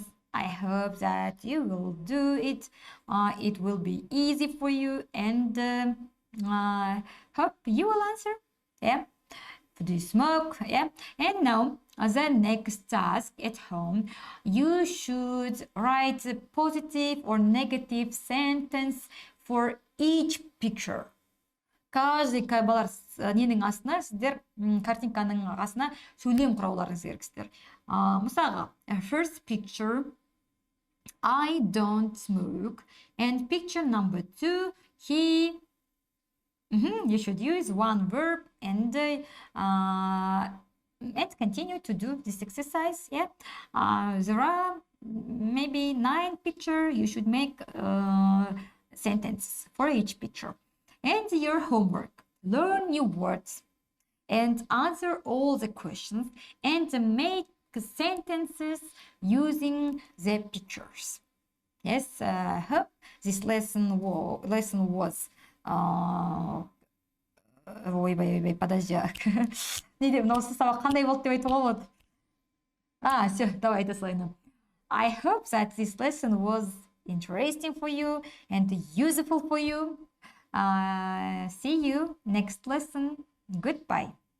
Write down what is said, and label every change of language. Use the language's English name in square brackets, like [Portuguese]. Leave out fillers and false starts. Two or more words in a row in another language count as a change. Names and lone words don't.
[English] I hope that you will do it. It will be easy for you, and hope you will answer. Do you smoke? And now, the next task at home, you should write a positive or negative sentence for each picture. [Kazakh] Каждый балалар ненің астына, сіздер картинканың астына сөйлем құрауларыңыз керексіздер. Мысалға, [English] first picture, I don't smoke, and picture number 2, you should use one verb and continue to do this exercise. There are maybe 9 pictures. You should make sentences for each picture. And your homework: learn new words and answer all the questions and make sentences using the pictures. Yes, I hope this lesson was ойбай, подожди. [Kazakh] Не деп, мынау сабақ қандай болды деп айтуға болады. [Russian] Все, давай [Kazakh] айта салайын. [English] I hope that this lesson was interesting for you and useful for you. See you next lesson. Goodbye.